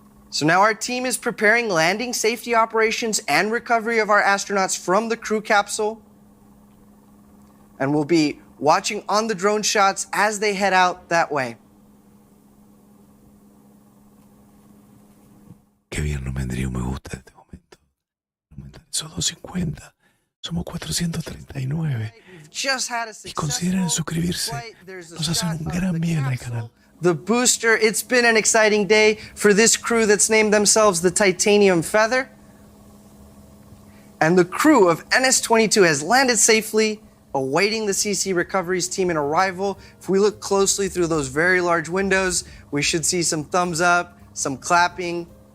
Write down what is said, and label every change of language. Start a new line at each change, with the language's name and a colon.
English: So now our team is preparing landing safety operations and recovery of our astronauts from the crew capsule. And we'll be watching on the drone shots as they head out that way.
Spanish: Qué bien nos vendría un me gusta en este momento. Aumentar esos 250. Somos 439. Y consideren suscribirse. Nos hacen un gran bien al canal.
English: The booster, it's been an exciting day for this crew that's named themselves the Titanium Feather. And the crew of NS-22 has landed safely, awaiting the CC Recoveries team in arrival. If we look closely through those very large windows, we should see some thumbs up, some clapping.